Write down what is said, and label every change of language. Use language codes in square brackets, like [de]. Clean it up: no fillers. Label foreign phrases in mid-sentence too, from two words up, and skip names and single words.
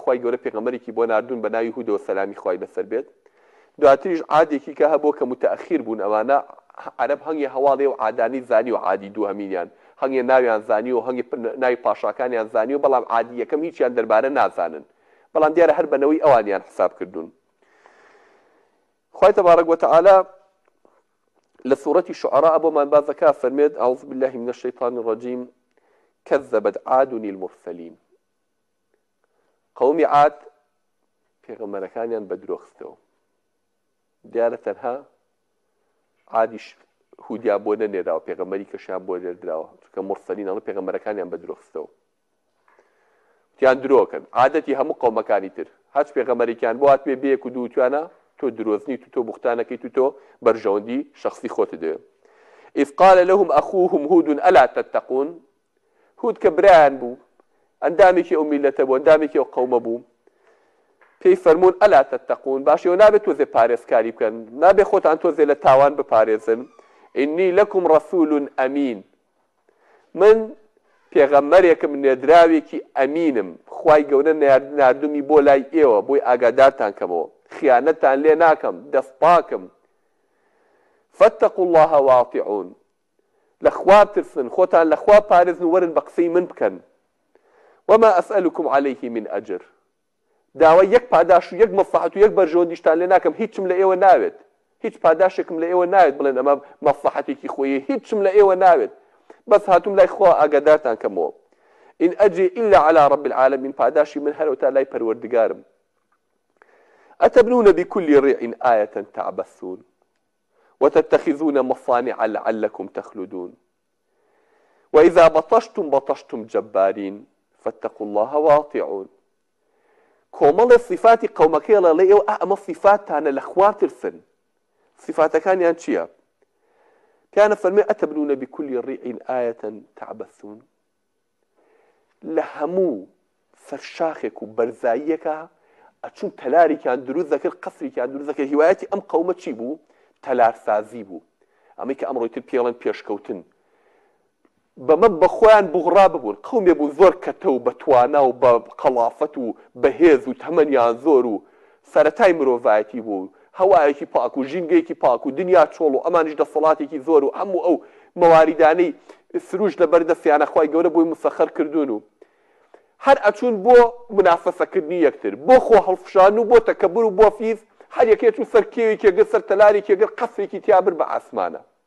[ckb] خوای گەورە پێغەمبەرێکی بۆ ناردوون بە ناوی هود و سەلامی خوای لەسەر بێت دواتریش عادێکی کە هەبووە کە متەئەخیر بوون ئەوانە عەرەب هەنگی هەواڵێ و عادانی زانی و عادی دوو هەمینیان هەنگێ ناویان زانی و هەنگێ ناوی پاشاکانیان زانی و بەڵام عادی یەکەم هیچیان دەربارە نازانن بەڵام دیارە هەر بەنەوەی ئەوانیان حساب کردوون خوای [ar] تەبارەک و تەعالا [ckb] لە سوورەتی شوعەرا بۆمان باز دەکات فەرمێت [ar] ئەعوذ بالله من الشیطان الرجیم كذبت عاد المرسلين [ckb] قومی عاد پێغەمبەرەکانیان بە درۆخستەوە دیارە تەنها عادیش هودیان بۆ نەنێراوە پێغەمبەری کەشیان بۆ نێردراوە چونکە مرسەلین ئەڵێ پێغەمبەرەکانیان بە درۆخستەوە تیان درۆکەن عادەتی هەموو قەومەکانی تر هەچ پێغەمبەرێکیان بۆ هاتبێ بەیەک و دوو توانە تۆ درۆزنی تۆ بوختانەکەی تۆ بەرژەوەندی شخصی خۆت دەوێت [ar] إذ قال لهم أخوهم هود ألا تتقون [ckb] هود کە برایان بوو ئەندامێکی ئەو میلەتە بوو ئەندامێکی ئەو قەومە بوو پێی فەرموون [ar] ئەلا تتقون [ckb] باشەوە نابێت تۆزێ پارێزکاری بکەن نابێت خۆتان تۆزێ لە تاوان بپارێزن [ar] إني لكم رسول أمين [ckb] من پێغەمبەرێکم نێردراوێکی ئەمینم خوای گەورە ناردومی بۆ لای ئێوە بۆی ئاگادارتان کەمەوە خیانەتتان لێ ناکەم دەست پاکم [ar] فاتقوا الله واطیعون [ckb] لەخوا ترسن خۆتان لەخوا پارێزن و وەرن بە قسەی من بکەن [ar] وما أسألكم عليه من أجر [ckb] داوای یەک پاداش و یەک مەسلحەت و یەک بەرژەوەندیشتان لێ ناکەم هیچم لە ئێوە ناوێت هیچ پاداشێکم لە ئێوە ناوێت بڵێن ئەمە مەسلحەتێکی خۆیە هیچم لە ئێوە ناوێت بەس هاتووم لای خوا ئاگادارتان کەمەوە [ar] إن أجري إلا على رب العالمين [ckb] پاداشی من هەرەوەتا لای پەروەردگارم [ar] أتبنون بكل ريع آية تعبثون وتتخذون مصانع لعلكم تخلدون وإذا بطشتم جبارين فاتقوا الله واطيعون [ckb] کۆمەڵێ صفاتی قەومەکەیڵە لە ئێوە ئەمە صفاتانە لە خوا ترسن صفاتەکانیان چییە پیانە فەرمێ [ar] ئەتەبنونە بكل ريع آية تعبثون [ckb] لە هەموو سەرشاخێک و بەرزاییەکە ئەچوون تەلارێکیان دروست دەکرد قەسرێکیان دروست دەکرد هیوایەتی ئەم قەومە چی بوو تەلارسازی بوو ئەمەی کە ئەمڕۆی تر پێڵێن پێشکەوتن بەمە بەخۆیان بوغڕا ببوون قەومێ بوو زۆر کەتە و بەتوانا و بە قەڵافەت و بەهێز و تەمەنیان زۆر و سەرەتای مرۆڤایەتی بوو هەوایەکی پاک و ژینگەیەکی پاک و دنیا چۆڵ و ئەمانیش دەسەڵاتێکی زۆر و هەموو ئەو مەواریدانەی سروش لە بەردەستیانە خوای گەورە بۆی مسەخەر کردوون و هەر ئەچوون بۆ منافەسەکردنی یەکتر بۆ خۆ هەڵفشان و بۆ تەکەبر و بۆ فیز هەر یەکێت و سەر کێوێکێگە سەر تەلارێکێگە قەسرێکی تیابر بە ئاسمانە